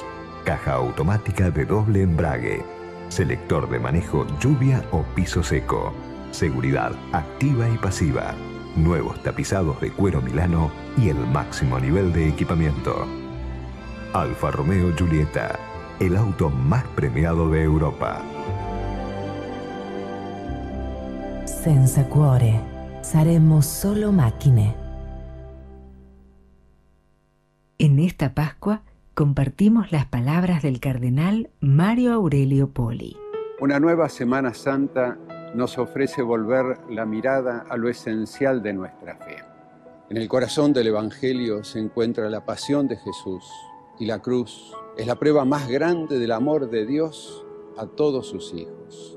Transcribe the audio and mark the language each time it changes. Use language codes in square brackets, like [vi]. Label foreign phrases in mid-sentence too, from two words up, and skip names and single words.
[es] Caja automática de doble embrague. Selector de manejo lluvia o piso seco. Seguridad activa y pasiva. Nuevos tapizados de cuero Milano y el máximo nivel de equipamiento. Alfa Romeo Giulietta. El auto más premiado de Europa. [it] Senza cuore, saremo solo macchine. [es] En esta Pascua compartimos las palabras del cardenal Mario Aurelio Poli. Una nueva Semana Santa nos ofrece volver la mirada a lo esencial de nuestra fe. En el corazón del Evangelio se encuentra la pasión de Jesús y la cruz es la prueba más grande del amor de Dios a todos sus hijos.